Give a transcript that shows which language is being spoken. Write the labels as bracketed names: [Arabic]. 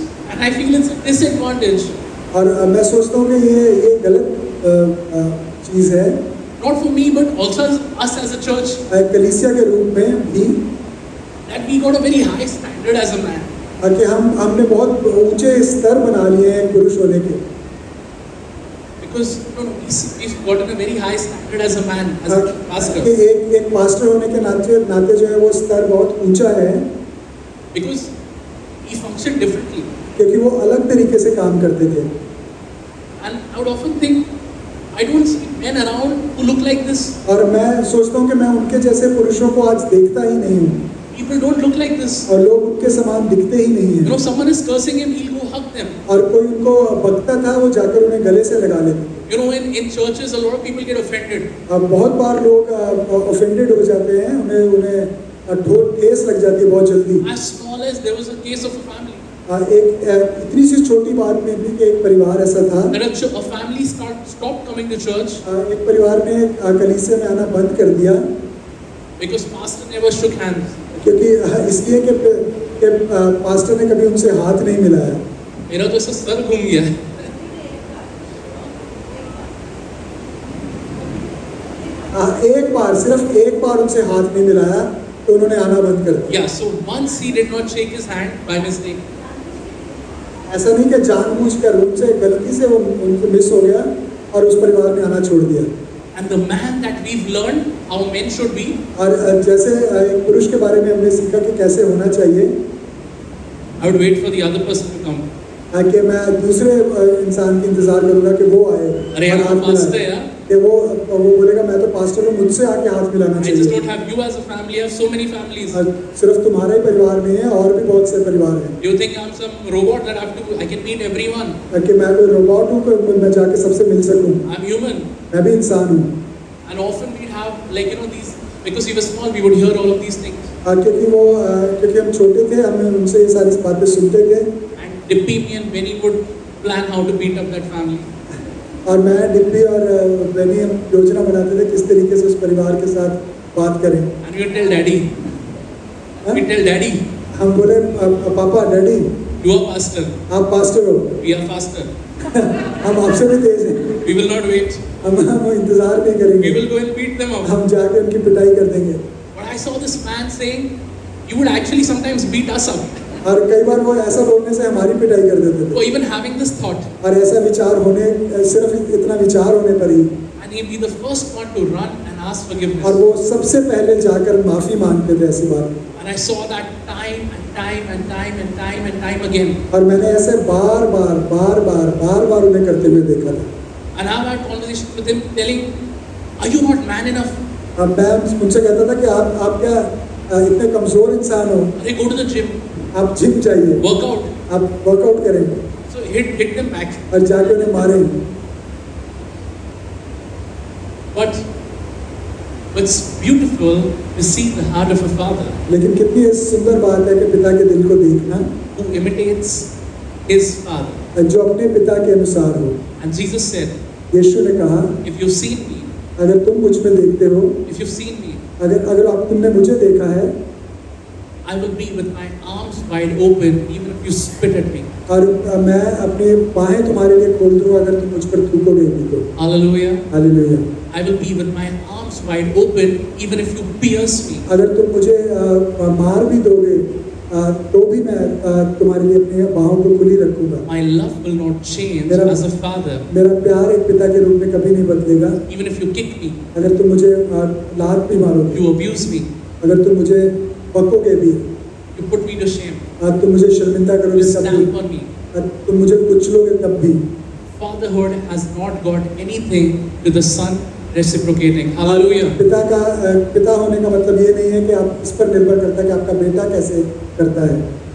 [English] And I feel it's a disadvantage. [Hindi] और मैं सोचता हूँ कि ये गलत चीज़ है। [English] Not for me, but also us as a church. [Hindi] कलीसिया के रूप में भी [English] That we got a very high standard as a man. [Hindi] कि हमने बहुत ऊंचे स्तर बना लिए हैं पुरुष होने के, [English] Because we've gotten a very high standard as a man, as a pastor. [Hindi] कि एक पास्टर होने के नाते जो है वो स्तर बहुत ऊंचा है, [English] Because we function differently. [Hindi] क्योंकि वो अलग तरीके से काम करते थे। [English] And I would often think, I don't see men around who look like this. [Hindi] और मैं सोचता हूँ कि मैं उनके जैसे पुरुषों को आज देखता ही नहीं हूँ, [English] People don't look like this. [Hindi] और लोग उनके समान दिखते ही नहीं [English] You know, [Hindi] हैं। [English] someone is cursing him, he'll go hug them. [Hindi] और कोई उनको बकता था, वो जाकर उन्हें गले से लगा लेते। [English] You know, in churches, a lot of people get offended. [Hindi] अब बहुत बार लोग ऑफेंडेड हो जाते हैं, उन्हें ठेस लग जाती है बहुत जल्दी। [English] As small as there was a case of a family. [Hindi] एक इतनी सी छोटी बात में भी कि एक परिवार ऐसा था, [English] That a family stopped coming to church [Hindi] एक परिवार ने कलीसिया में आना बंद कर दिया, [English] because pastor never shook hands. [Hindi] क्योंकि इसलिए कि पास्टर ने कभी उनसे हाथ नहीं मिलाया। मेरा तो ऐसा सर घूम गया है। एक बार, सिर्फ एक बार उनसे हाथ नहीं मिलाया तो उन्होंने आना बंद कर दिया। [English] Yeah, so once he did not shake his hand by mistake. [Hindi] ऐसा नहीं कि जानबूझकर, उनसे गलती से वो उनसे मिस हो गया और उस परिवार ने आना छोड़ दिया। [English] And the man that we've learned how men should be, [Hindi] और जैसे एक पुरुष के बारे में हमने सीखा कि कैसे होना चाहिए, [English] I would wait for the other person to come. [Hindi] कि मैं दूसरे इंसान की इंतजार करूंगा कि वो आए अरे और यार, हाथ पास्टर मिलाए, है यार। कि वो बोलेगा मैं तो पास्टर हूँ, मुझसे आके हाथ मिलाना [English] I just don't [Hindi] चाहिए। [English] have you as a family. I have so many families. [Hindi] और सिर्फ तुम्हारा ही परिवार नहीं है, और भी बहुत से परिवार हैं। [English] You think I'm some robot that I can meet everyone? [Hindi] कि मैं कोई रोबोट हूँ कि मैं जाके सबसे मिल सकूँ, [English] I'm human. [Hindi] मैं भी इंसान हूँ। [English] And often we'd have, like, you know, these, because we were small, we would hear all of these things. [Hindi] क्योंकि हम छोटे थे, हम उनसे ये सारी बातें सुनते थे, [English] And Dippy, me and Benny would plan how to beat up that family. [Hindi] और मैं डिप्पी और बेनी हम योजना बनाते थे किस तरीके से उस परिवार के साथ बात करें। [English] And we would tell daddy. [Hindi] हाँ? [English] We tell daddy, [Hindi] हम बोले पापा, डैडी, [English] you are pastor. [Hindi] आप पास्टर हो, [English] We are faster. [Hindi] हम आपसे भी तेज हैं, [English] We will not wait. [Hindi] हम इंतजार नहीं [English] We [Hindi] करेंगे, [English] will go and beat them up. [Hindi] हम जाके उनकी पिटाई कर देंगे। [English] But I saw this man saying, you would actually sometimes beat us up [Hindi] और कई बार वो ऐसा बोलने से हमारी पिटाई कर देते थे, [English] for even having this thought. [Hindi] और ऐसा विचार होने, सिर्फ इतना विचार होने पर ही, [English] And he'd be the first one to run and ask [Hindi] और [English] forgiveness. [Hindi] वो सबसे पहले जाकर माफी मांगते थे ऐसी बात। [English] And I saw that time and time and time and time and time again. [Hindi] और मैंने ऐसे बार बार उन्हें करते हुए देखा था। [English] And I've had conversations with him telling, are you not man enough? [Hindi] अब मैं उनसे कहता था कि आप क्या इतने कमजोर इंसान हो, [English] They go to the gym, [Hindi] आप जिम जाइए, [English] work out. [Hindi] आप वर्कआउट करें [English] So hit them back. [Hindi] और जाके उन्हें मारें। [English] But it's beautiful to see the heart of a father [Hindi] लेकिन कितनी सुंदर बात है कि पिता के दिल को देखना, [English] who imitates his father. [Hindi] जो अपने पिता के अनुसार हो। [English] And Jesus said, [Hindi] यीशु ने कहा, [English] if you've seen me, [Hindi] अगर तुम मुझ में देखते हो, [English] if you've seen me, [Hindi] अगर आप तुमने मुझे देखा है, [English] I will be with my arms wide open even if you spit at me. [Hindi] और मैं अपनी बाहें तुम्हारे लिए खोल दूंगा अगर तुम मुझ पर थूकोगे भी तो। [English] Hallelujah. [Hindi] Hallelujah. [English] I will be with my arms wide open even if you pierce me. [Hindi] अगर तुम मुझे मार भी दोगे तो भी मैं तुम्हारे लिए अपनी बाहों को खुली रखूंगा। [English] My love will not change [Hindi] मेरा- [English] as a father [Hindi] मेरा प्यार एक पिता के रूप में कभी नहीं बदलेगा। [English] even if you kick me, [Hindi] अगर तुम मुझे लात भी मारोगे, [English] you abuse me, [Hindi] अगर तुम मुझे बकोगे भी, [English] you put me to shame, [Hindi] तुम मुझे शर्मिंदा [English] you [Hindi] करोगे तब [English] stamp [Hindi] भी, [English] on me. [Hindi] तुम मुझे कुचलोगे तब भी। [English] Fatherhood has not got anything to the son reciprocating. Hallelujah. [Hindi] पिता होने का मतलब ये नहीं है कि आप इस पर निर्भर करता है कि आपका बेटा कैसे करता है।